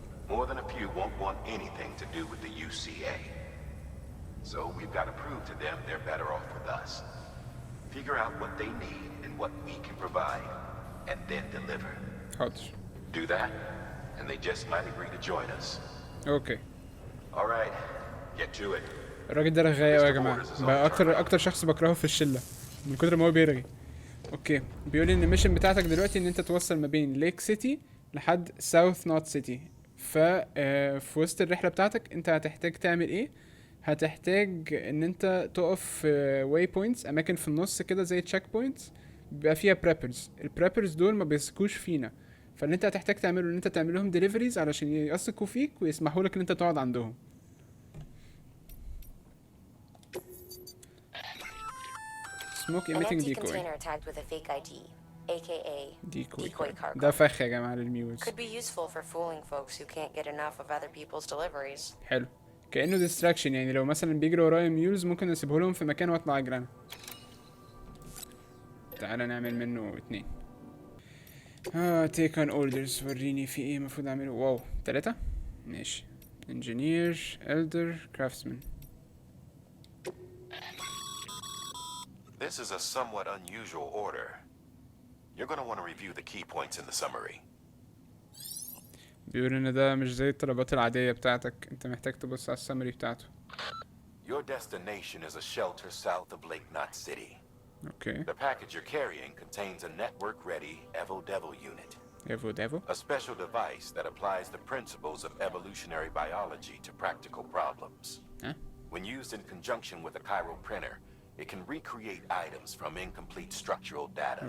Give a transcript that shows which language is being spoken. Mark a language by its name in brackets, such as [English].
[English] More than a few won't want anything to do with the UCA. So we've got to prove to them they're better off with us. Figure out what they need and what we can provide, and then deliver. [Arabic] حاضر. [English] Do that, and they just might agree to join us. Okay. All right, get to it. [Arabic] الراجل ده رغاي قوي يا جماعه، بقى اكتر شخص بكرهه في الشله من كتر ما هو بيرغي. اوكي، بيقول لي ان الميشن بتاعتك دلوقتي ان انت توصل ما بين ليك سيتي لحد ساوث نوت سيتي. في وسط الرحله بتاعتك انت هتحتاج تعمل ايه؟ هتحتاج ان انت تقف في واي بوينتس، اماكن في النص كده زي تشيك بوينتس بيبقى فيها بريبرز. البريبرز دول ما بيثقوش فينا، فاللي انت هتحتاج تعمله ان انت تعمل لهم ديليفريز علشان يثقوا فيك ويسمحوا لك ان انت تقعد عندهم. [English] smoke emitting decoy. tagged with a fake ID, aka decoy cargo. [Arabic] ده فخ يا جماعه للميوز. [English] Could be useful for fooling folks who can't get enough of other people's deliveries. [Arabic] حلو، كأنه distraction، يعني لو مثلا بيجري ورايا ميوز ممكن اسيبه لهم في مكان واطلع اجري انا. تعالى نعمل منه 2. [English] take on orders. [Arabic] وريني في ايه المفروض اعمله. واو 3 ماشي. [English] engineer, elder, craftsman. This is a somewhat unusual order. You're going to want to review the key points in the summary. [Arabic] بيقول ان ده مش زي الطلبات العادية بتاعتك، انت محتاج تبص على السمري بتاعته. [English] Your destination is a shelter south of Lake Knot City. Okay. The package you're carrying contains a network-ready Evo-Devo unit. Evo-Devo? A special device that applies the principles of evolutionary biology to practical problems. Huh? When used in conjunction with a chiral printer, it can recreate items from incomplete structural data.